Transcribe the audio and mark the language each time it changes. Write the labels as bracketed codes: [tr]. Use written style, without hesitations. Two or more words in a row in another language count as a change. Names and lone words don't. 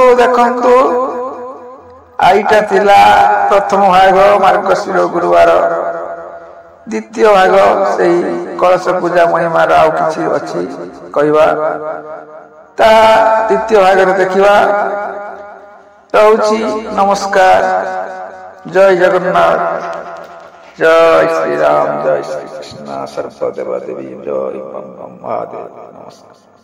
[or] ଦେଖନ୍ତୁ ଆଇଟା ଥିଲା ପ୍ରଥମ ଭାଗ ମାର୍ଗଶୀର ଗୁରୁବାର, ଦ୍ୱିତୀୟ ଭାଗ ସେହି କଳସ ପୂଜା ମହିମାର ଆଉ କିଛି ଅଛି କହବା ତା ଦ୍ୱିତୀୟ ଭାଗ ରେ ଦେଖିବା। ରହୁଛି ନମସ୍କାର। ଜୟ ଜଗନ୍ନାଥ, ଜୟ ଶ୍ରୀ ରାମ, ଜୟ ଶ୍ରୀ କୃଷ୍ଣ, ସର୍ବଦେବ ଦେବୀ, ଜୟ ମହାଦେବ। नमस्कार।